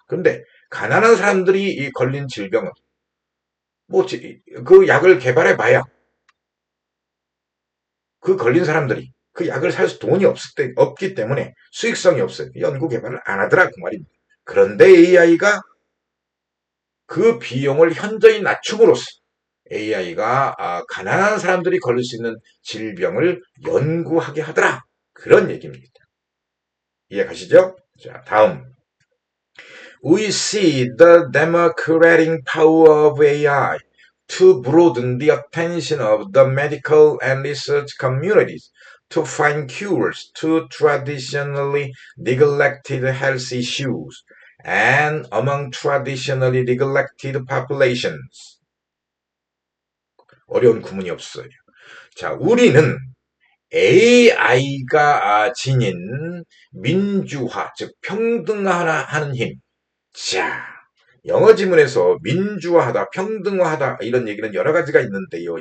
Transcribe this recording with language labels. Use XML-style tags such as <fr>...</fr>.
<ko>근데 가난한 사람들이 이 걸린 질병은 뭐 그 약을 개발해봐야 그 걸린 사람들이 그 약을 살 수 돈이 없기 때문에 수익성이 없어요. 연구 개발을 안 하더라 그 말입니다. 그런데 AI가 그 비용을 현저히 낮춤으로써 AI가 가난한 사람들이 걸릴 수 있는 질병을 연구하게 하더라. 그런 얘기입니다. 이해 가시죠? 자, 다음.</ko> <en>We see the democratic power of AI to broaden the attention of the medical and research communities to find cures to traditionally neglected health issues and among traditionally neglected populations.</en> <ko>어려운 구문이 없어요. 자, 우리는 AI가 지닌 민주화, 즉 평등화하는 힘. 자, 영어 지문에서 민주화하다, 평등화하다 이런 얘기는 여러 가지가 있는데요.</ko>